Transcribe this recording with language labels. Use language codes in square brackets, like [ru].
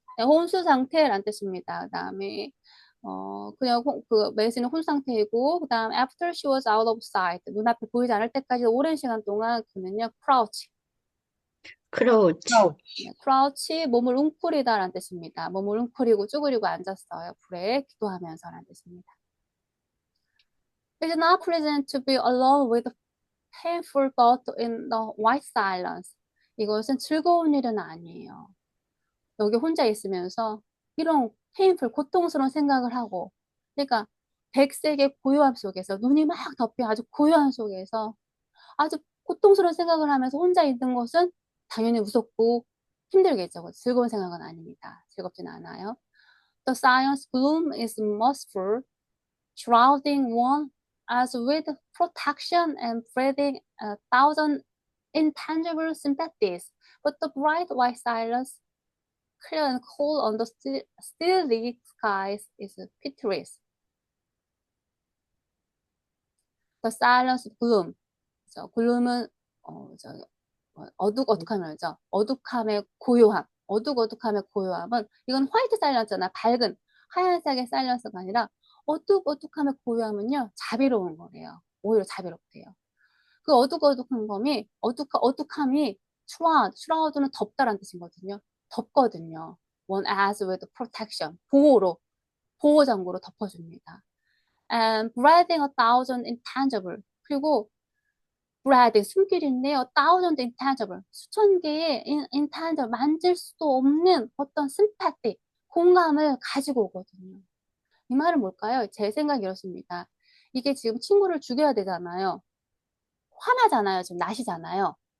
[ko] 네, 혼수 상태라는 뜻입니다. 그다음에 그냥 메이슨은 혼수 상태이고 그다음 [en] after she was out of sight [ko] 눈앞에 보이지 않을 때까지 오랜 시간 동안 그는요 crouch. [en] crouch, crouch. [ko] 네, crouch 몸을 웅크리다라는 뜻입니다. 몸을 웅크리고 쭈그리고 앉았어요. 불에 기도하면서라는 뜻입니다. [en] It's not pleasant to be alone with painful thought in the white silence. [ko] 이것은 즐거운 일은 아니에요. 여기 혼자 있으면서 이런 painful, 고통스러운 생각을 하고 그러니까 백색의 고요함 속에서 눈이 막 덮여 아주 고요함 속에서 아주 고통스러운 생각을 하면서 혼자 있는 것은 당연히 무섭고 힘들겠죠. 즐거운 생각은 아닙니다. 즐겁진 않아요. [en] The silence gloom is merciful, shrouding one as with protection and breathing a thousand intangible sympathies. But the bright white silence, clear and cool on the steely skies, is pitiless. The silence gloom. [ko] gloom은 어둑어둑하면서 어둑함의 고요함. 어둑어둑함의 고요함은 이건 화이트 사일런스나 밝은 하얀색의 사일런스가 아니라 어둑어둑함의 고요함은요 자비로운 거래요. 오히려 자비롭대요. 그 어둑어둑한 검이 어둑함이 shroud는 덮다라는 뜻이거든요. 덮거든요. [en] One as with protection [ko] 보호 장구로 덮어줍니다. [en] And breathing a thousand intangible [ko] 그리고 [en] breathing [ko] 숨길인데요. [en] a thousand intangible [ko] 수천 개의 intangible 만질 수도 없는 어떤 sympathy 공감을 가지고 오거든요. 이 말은 뭘까요? 제 생각이 이렇습니다. 이게 지금 친구를 죽여야 되잖아요. 화나잖아요. 지금 나시잖아요.